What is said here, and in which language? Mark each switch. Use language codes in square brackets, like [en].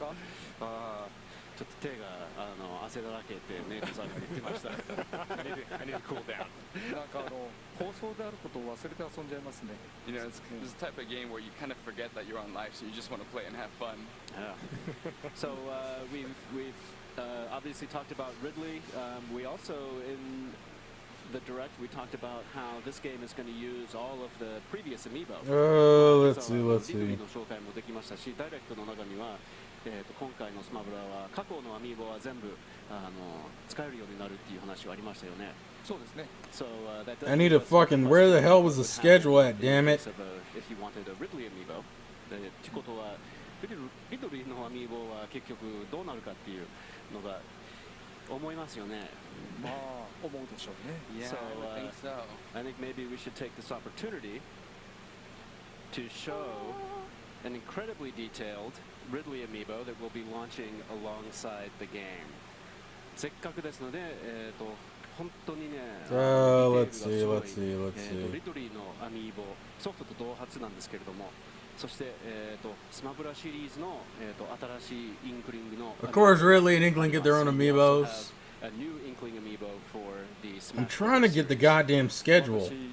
[ja] ちょっと手が汗だらけってネイトさんが言ってました。 [en] I need to cool down. [ja] なんか放送であることを忘れて遊んじゃいますね。 [en] You know, it's this type of game where you kind of forget that you're on live, so you just want to play and have fun. Yeah. So we've obviously talked about Ridley. We also in the direct we talked about how this game is going to use all of the previous amiibo. Let's see. [ja] の紹介もできましたし、ダイレクトの中には。今回のスマブラは過去のアミーボは全部使えるようになるっていう話はありましたよね。そうですね。 [en] So I need a fucking where the hell was the schedule at? Damn it. If you wanted a Ridley amiibo, [ja] ってことはリドリーのアミーボは結局どうなるかっていうのが思いますよね。まあ思うでしょうね。 [en] Yeah, I think so. I think maybe we should take this opportunity to show an incredibly detailed Ridley amiibo that will be launching alongside the game. [ja] せっかくですので、本当にね、 [en] let's see. [ja] リドリーのアミーボ、ソフトと同発なんですけれども、そして、スマブラシリーズの、新しいインクリングの [en] Of course, Ridley and Inkling get their own amiibos. A new Inkling amiibo for the Smash I'm trying to get the goddamn schedule.